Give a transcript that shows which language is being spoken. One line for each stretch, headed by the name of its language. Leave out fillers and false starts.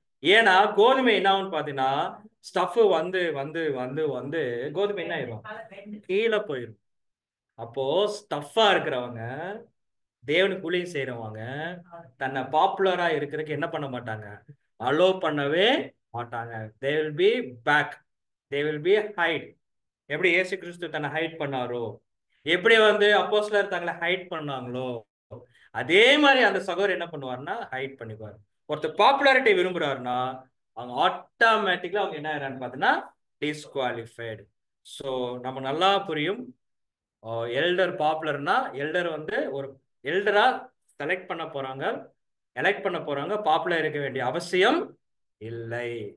Tamil: ஏன்னா கோதுமை என்ன ஆகும்னு பாத்தீங்கன்னா ஸ்டஃப் வந்து வந்து வந்து வந்து கோதுமை என்ன ஆயிரும், கீழே போயிடும். அப்போ ஸ்டஃபா இருக்கிறவங்க, தேவனுக்கு ஊழியம் செய்யறவங்க தன்னை பாப்புலரா இருக்கிறதுக்கு என்ன பண்ண மாட்டாங்க, அலோ பண்ணவே மாட்டாங்க.
English: they will be back, they will be hide.
Tamil: எப்படி இயேசு கிறிஸ்து தன்னை ஹைட் பண்ணாரோ, எப்படி அப்போஸ்தலர் தங்களை ஹைட் பண்ணாங்களோ, அதே மாதிரி அந்த சகோதரர் என்ன பண்ணுவாருன்னா ஹைட் பண்ணிப்பாரு. ஒருத்தர் பாப்புலாரிட்டி விரும்புறாருன்னா அவங்க ஆட்டோமேட்டிக்கலா அவங்க என்ன ஆயிரான்னு பார்த்தீங்கன்னா டிஸ்குவாலிஃபைடு. ஸோ நம்ம நல்லா புரியும், எல்டர் பாப்புலர்னா எல்டர் ஒரு எல்டரா செலக்ட் பண்ண போறாங்க, எலெக்ட் பண்ண போறாங்க, பாப்புலர் இருக்க வேண்டிய அவசியம் இல்லை.